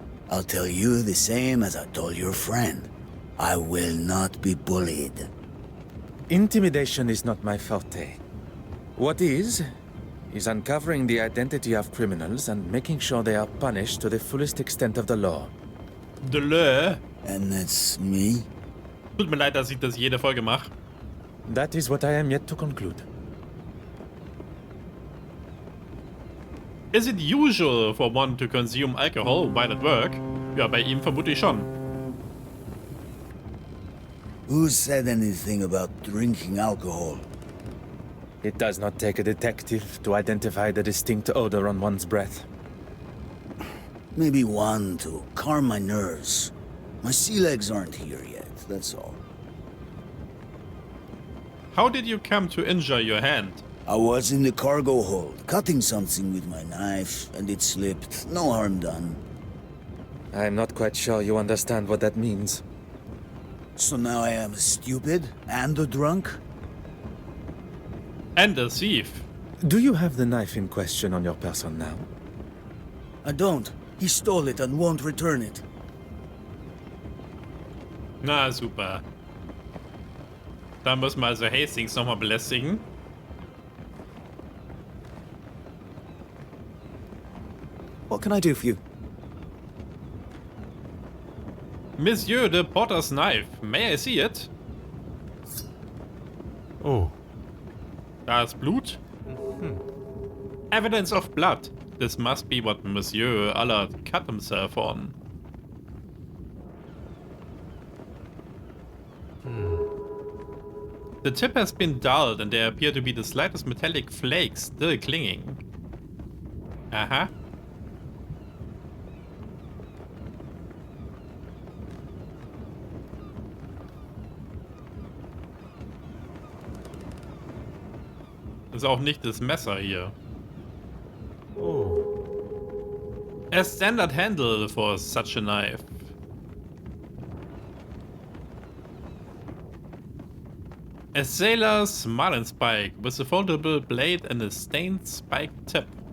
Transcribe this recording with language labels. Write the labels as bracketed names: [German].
[English] I'll tell you the same as I told your friend. I will not be bullied. Intimidation is not my forte. What is uncovering the identity of criminals and making sure they are punished to the fullest extent of the law. De Leu. And that's me? [German] Tut mir leid, dass ich das jede Folge mache. [English] That is what I am yet to conclude. Is it usual for one to consume alcohol while at work? [German] Ja, bei ihm vermute ich schon. [English] Who said anything about drinking alcohol? It does not take a detective to identify the distinct odor on one's breath. Maybe one to calm my nerves. My sea legs aren't here yet, that's all. How did you come to injure your hand? I was in the cargo hold, cutting something with my knife, and it slipped. No harm done. I am not quite sure you understand what that means. So now I am stupid and a drunk? And a thief. Do you have the knife in question on your person now? I don't. He stole it and won't return it. [German] Na, super. Da müssen wir also Hastings nochmal belästigen. [English] What can I do for you? Monsieur de Potter's knife. May I see it? Oh, [German] Da ist Blut. [English] Evidence of blood. This must be what Monsieur Allard cut himself on. The tip has been dulled and there appear to be the slightest metallic flakes still clinging. Aha. [German] Ist auch nicht das Messer hier. [English] A standard handle for such a knife. A sailor's marlinspike with a foldable blade and a stained spike tip.